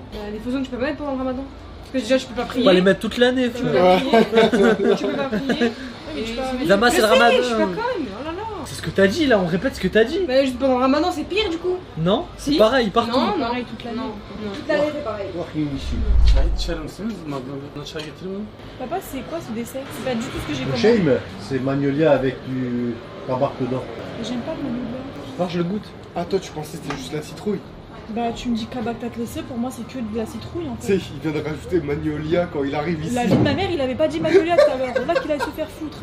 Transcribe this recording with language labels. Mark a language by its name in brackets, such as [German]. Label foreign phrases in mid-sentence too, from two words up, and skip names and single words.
[French] Bah, les faux ongles, tu peux pas mettre pendant le ramadan. Parce que déjà, je peux pas prier. On va les mettre toute l'année, Tu peux frère. pas prier. Tu peux pas prier. Et tu peux- Zama, c'est Je le sais, ramadan. Je suis pas conne, oh là là. C'est ce que t'as dit là, on répète ce que t'as dit. Bah, juste pendant le ramadan, c'est pire du coup. Non? C'est Si. pareil, partout. Non, non. Pareil toute l'année. Non, non. Toute l'année c'est pareil. [Turkish] Çay içer misiniz? Bana çay getirir mi? [French] Papa, c'est quoi ce dessert? C'est pas du tout ce que j'ai Le commandé. shame, c'est magnolia avec du tabac dedans. J'aime pas le magnolia. Alors je le goûte. Ah, toi, tu pensais que c'était juste la citrouille. Bah, tu me dis [Turkish] kabak tatlessé, [French] pour moi c'est que de la citrouille en Tu fait. sais, il vient de rajouter Magnolia quand il arrive ici. La vie de ma mère, il avait pas dit magnolia tout à l'heure. Là qu'il aille se faire foutre.